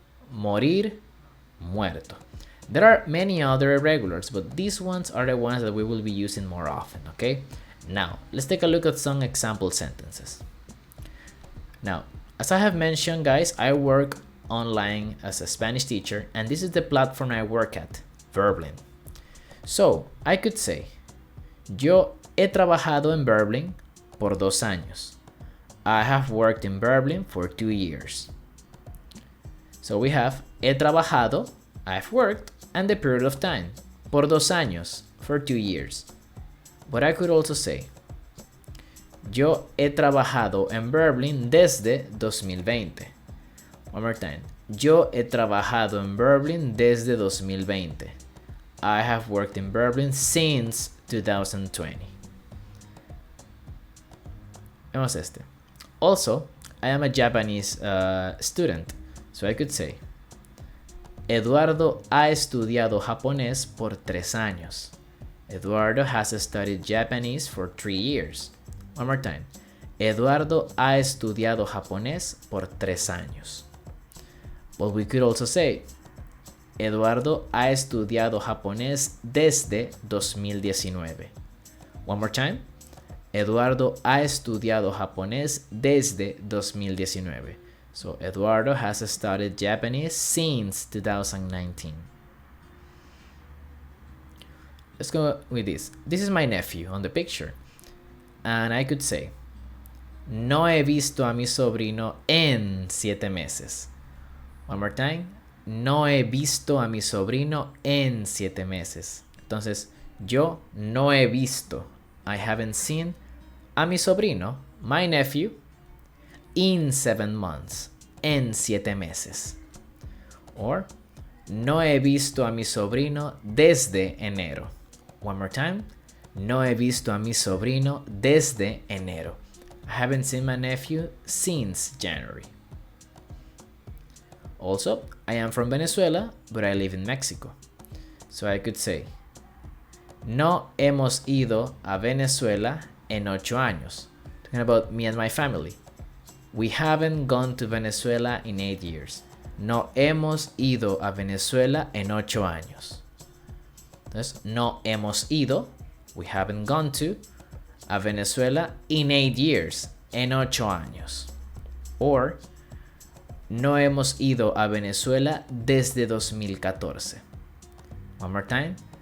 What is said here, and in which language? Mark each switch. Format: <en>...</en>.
<es>Morir, muerto.</es> <en>There are many other irregulars, but these ones are the ones that we will be using more often, okay? Now, let's take a look at some example sentences. Now, as I have mentioned, guys, I work online as a Spanish teacher, and this is the platform I work at, Verblin. So, I could say,</en> <es>yo he trabajado en Verblin por 2 años.</es> <en>I have worked in Verblin for 2 years. So we have</en> <es>he trabajado,</es> <en>I've worked, and the period of time,</en> <es>por 2 años,</es> <en>for 2 years. But I could also say,</en> <es>yo he trabajado en Verblin desde 2020.</es> <en>One more time.</en> <es>Yo he trabajado en Verblin desde 2020.</es> <en>I have worked in Verblin since 2020.</en> <es>Vemos este.</es> <en>Also, I am a Japanese student, so I could say,</en> <es>Eduardo ha estudiado japonés por 3 años.</es> <en>Eduardo has studied Japanese for 3 years. One more time.</en> <es>Eduardo ha estudiado japonés por 3 años.</es> <en>But we could also say,</en> <es>Eduardo ha estudiado japonés desde 2019.</es> <en>One more time.</en> <es>Eduardo ha estudiado japonés desde 2019.</es> <en>So Eduardo has studied Japanese since 2019. Let's go with this. This is my nephew on the picture. And I could say,</en> <es>no he visto a mi sobrino en 7 meses.</es> <en>One more time.</en> <es>No he visto a mi sobrino en 7 meses. Entonces, yo no he visto,</es> <en>I haven't seen,</en> <es>a mi sobrino,</es> <en>my nephew, in 7 months,</en> <es>en 7 meses. Or, no he visto a mi sobrino desde enero. One more time. No he visto a mi sobrino desde enero.</es> <en>I haven't seen my nephew since January. Also, I am from Venezuela, but I live in Mexico. So I could say,</en> <es>no hemos ido a Venezuela en 8 años.</es> <en>Talking about me and my family. We haven't gone to Venezuela in 8 years.</en> <es>No hemos ido a Venezuela en 8 años. Entonces, no hemos ido,</es> <en>we haven't gone to,</en> <es>a Venezuela</es> <en>in 8 years,</en> <es>en 8 años. Or, no hemos ido a Venezuela desde 2014.</es> <en>One more time.</en>